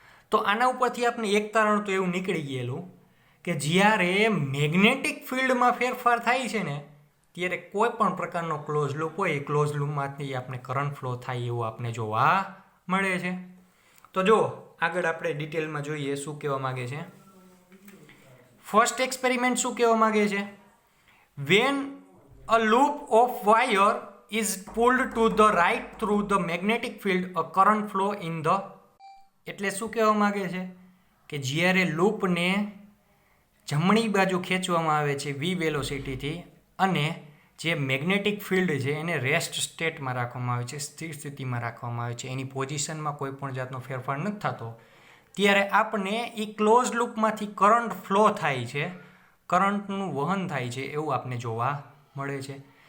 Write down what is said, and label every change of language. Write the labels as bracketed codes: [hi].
[gu] તો આના ઉપરથી આપણે એક તારણ તો એવું નીકળી ગયેલું કે જ્યારે મેગ્નેટિક ફિલ્ડમાં ફેરફાર થાય છે ને ત્યારે કોઈ પણ પ્રકારનો ક્લોઝ લૂપ હોય, ક્લોઝ લૂપમાંથી આપણે કરંટ ફ્લો થાય એવું આપણે જોવા મળે છે. તો જો આગળ આપણે ડિટેલમાં જોઈએ શું કહેવા માગે છે. ફર્સ્ટ એક્સપેરિમેન્ટ શું કહેવા માગે છે? [en] When a loop of wire is pulled to the right through the magnetic field, a current flow in the. [gu] એટલે શું કહેવા માગે છે કે જ્યારે લૂપને જમણી બાજુ ખેંચવામાં આવે છે વી વેલોસિટીથી અને જે મેગ્નેટિક ફિલ્ડ છે એને રેસ્ટ સ્ટેટમાં રાખવામાં આવે છે, સ્થિર સ્થિતિમાં રાખવામાં આવે છે, એની પોઝિશનમાં કોઈ પણ જાતનો ફેરફાર નથી થતો, ત્યારે આપણે એ ક્લોઝ લૂપમાંથી કરંટ ફ્લો થાય છે, કરંટનું વહન થાય છે એવું આપણે જોવા મળે છે.